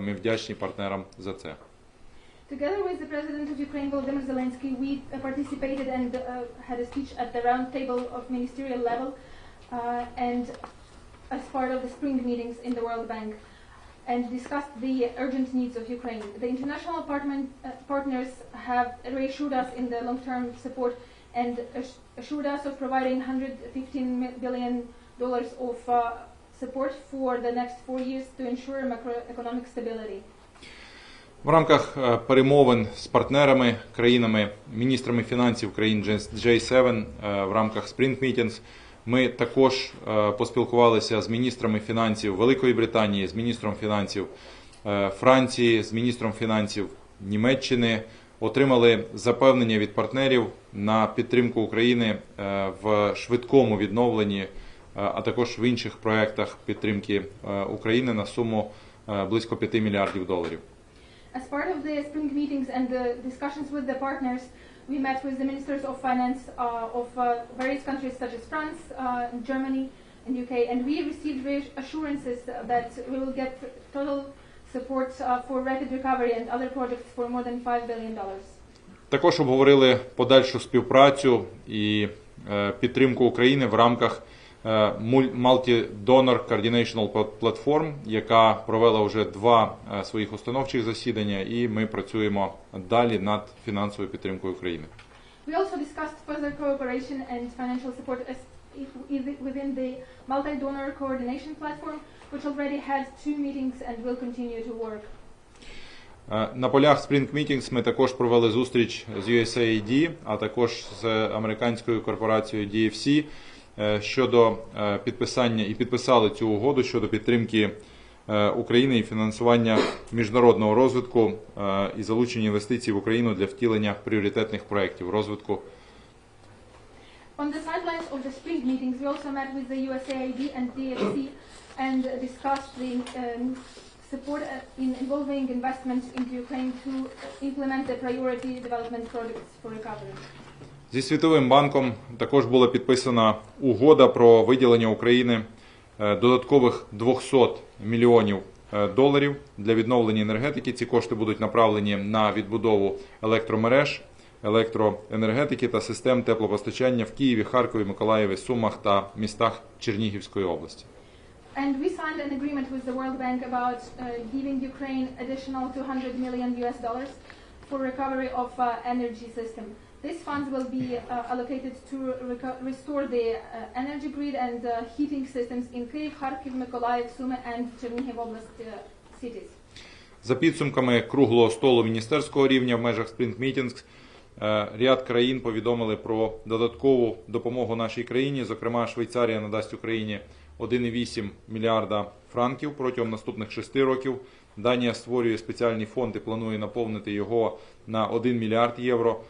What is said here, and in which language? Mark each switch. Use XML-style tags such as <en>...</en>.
<uk>Ми вдячні партнерам за це.</uk> <en>Together with the President of Ukraine, Volodymyr Zelensky, we participated and had a speech at the round table of ministerial level and as part of the spring meetings in the World Bank, and discussed the urgent needs of Ukraine. The international partners have reassured us in the long-term support and assured us of providing $115 billion of support for the next 4 years to ensure macroeconomic stability.</en> <uk>В рамках перемовин з партнерами, країнами, міністрами фінансів країн G7 в рамках Spring Meetings ми також поспілкувалися з міністрами фінансів Великої Британії, з міністром фінансів Франції, з міністром фінансів Німеччини, отримали запевнення від партнерів на підтримку України в швидкому відновленні, а також в інших проєктах підтримки України на суму близько $5 мільярдів.</uk> <en>As part of the spring meetings and the discussions with the partners, we met with the ministers of finance of various countries such as France, Germany, and UK, and we received assurances that we will get total support for rapid recovery and other projects for more than $5 billion.</en> <uk>Також обговорили подальшу співпрацю і підтримку України в рамках Multi-Donor Coordination Platform, яка провела вже 2 своїх установчих засідання, і ми працюємо далі над фінансовою підтримкою України.</uk> <en>We also discussed further cooperation and financial support within the Multi-Donor Coordination Platform, which already had 2 meetings and will continue to work.</en> <uk>На полях Spring Meetings ми також провели зустріч з USAID, а також з американською корпорацією DFC, щодо підписання і підписали цю угоду щодо підтримки України і фінансування міжнародного розвитку і залучення інвестицій в Україну для втілення пріоритетних проєктів розвитку.</uk> <en>On the sidelines of the spring meetings, we also met with the USAID and DFC and discussed the support in involving investments into Ukraine to implement the priority development projects for recovery.</en> <uk>Зі Світовим банком також була підписана угода про виділення Україні додаткових 200 мільйонів доларів для відновлення енергетики. Ці кошти будуть направлені на відбудову електромереж, електроенергетики та систем теплопостачання в Києві, Харкові, Миколаєві, Сумах та містах Чернігівської області.</uk> <en>And we signed an agreement with the World Bank about giving Ukraine additional $200 million for recovery of energy system. These funds will be allocated to restore the energy grid and heating systems in Kyiv, Kharkiv, Mykolaiv, Sumy and Chernihiv Oblast cities.</en> <uk>За підсумками круглого столу міністерського рівня в межах Spring Meetings, ряд країн повідомили про додаткову допомогу нашій країні. Зокрема, Швейцарія надасть Україні 1,8 мільярда франків протягом наступних 6 років. Данія створює спеціальний фонд і планує наповнити його на 1 мільярд євро.</uk>